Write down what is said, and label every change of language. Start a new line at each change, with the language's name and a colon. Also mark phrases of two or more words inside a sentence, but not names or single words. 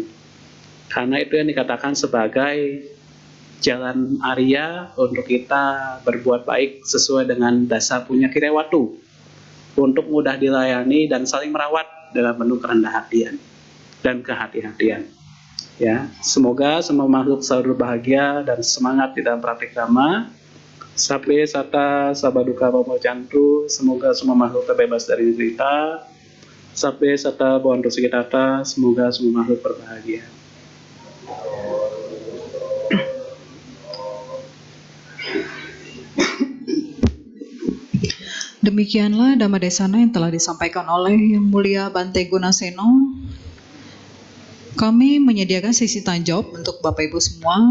Indonesian: Karena itu yang dikatakan sebagai jalan Arya untuk kita berbuat baik sesuai dengan dasar punya Kirewatu, untuk mudah dilayani dan saling merawat dalam penuh kerendah hatian dan kehati-hatian. Ya, semoga semua makhluk selalu bahagia dan semangat di dalam praktik dhamma.
Pali: Sabe sata sabaduka pamocantu,
Indonesian: semoga semua makhluk terbebas dari derita.
Pali: Sabe sata boantu sikitata,
Indonesian: semoga semua makhluk berbahagia. Demikianlah Dhamma Desana yang telah disampaikan oleh Yang Mulia Bante Gunaseno. Kami menyediakan sesi tanya jawab untuk Bapak Ibu semua.